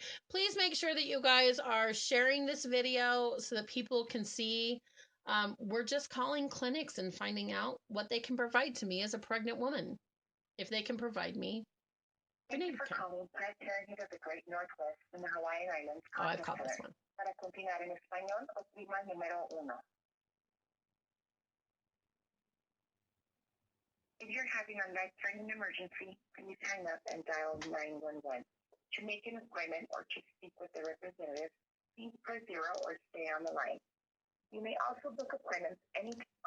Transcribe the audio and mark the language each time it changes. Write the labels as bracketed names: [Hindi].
[English] Please make sure that you guys are sharing this video so that people can see we're just calling clinics and finding out what they can provide to me as a pregnant woman. If they can provide me prenatal care. Calling Planned Parenthood of the Great Northwest in the Hawaiian Islands. Oh, I've called this one. [Spanish] Para continuar en español, oprima número 1. [English] If you're having a life-threatening emergency, please hang up and dial 911. To make an appointment or to speak with a representative, please press 0 or stay on the line. You may also book appointments anytime.